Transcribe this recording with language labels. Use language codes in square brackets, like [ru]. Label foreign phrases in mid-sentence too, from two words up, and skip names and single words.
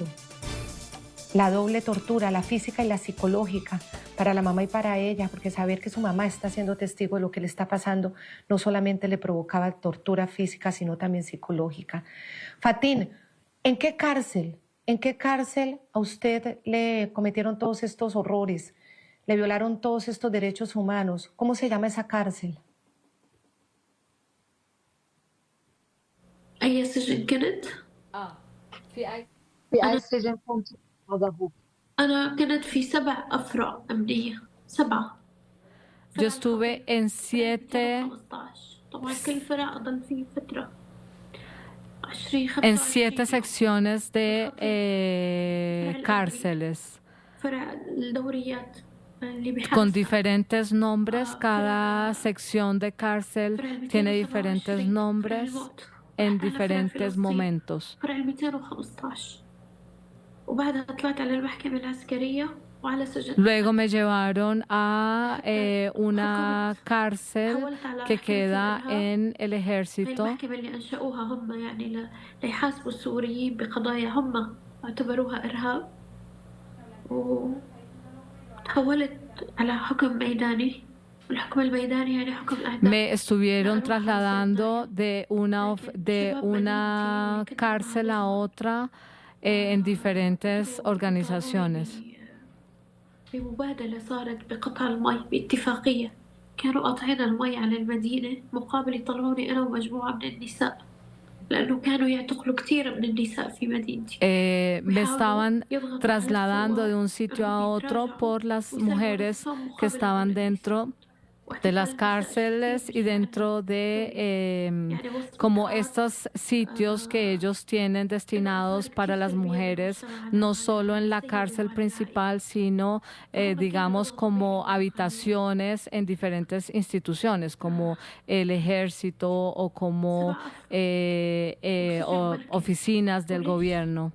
[es] La doble tortura, la física y la psicológica, para la mamá y para ella, porque saber que su mamá está siendo testigo de lo que le está pasando no solamente le provocaba tortura física, sino también psicológica. Fatín, ¿en qué cárcel a usted le cometieron todos estos horrores? Le violaron todos estos derechos humanos. ¿Cómo se llama esa cárcel? [ar] أي سجن كنت؟ في أي سجن كنت؟ أنا كنت في 7 أفرع أمنية 7. [es] Yo estuve en 7 [ar] طبعا كل فرع أضل فيه فترة [es] en 7 secciones de cárceles [ar] فرع الدوريات [es] con diferentes nombres. Cada sección de cárcel tiene diferentes nombres en diferentes momentos. [ar] فرع 215 وبعدها طلعت على المحكمة العسكرية وعلى سجن. [es] Luego me llevaron a una cárcel que queda en el ejército. [ar] المحكمة اللي أنشأوها هم يعني ليحاسبوا السوريين بقضايا هم اعتبروها إرهاب وتحولت على حكم ميداني. الحكم الميداني يعني حكم الأعداء. [es] Me estuvieron trasladando de una cárcel a otra en diferentes organizaciones. [ar] بمبادلة صارت بقطع المي باتفاقية كانوا قاطعين المي على المدينة مقابل يطلعوني أنا ومجموعة من النساء لأنه كانوا يعتقلوا كثير من النساء في مدينتي. [es] Me estaban trasladando de un sitio a otro por las mujeres que estaban dentro de las cárceles y dentro de como estos sitios que ellos tienen destinados para las mujeres, no solo en la cárcel principal, sino digamos como habitaciones en diferentes instituciones, como el ejército o como oficinas del gobierno.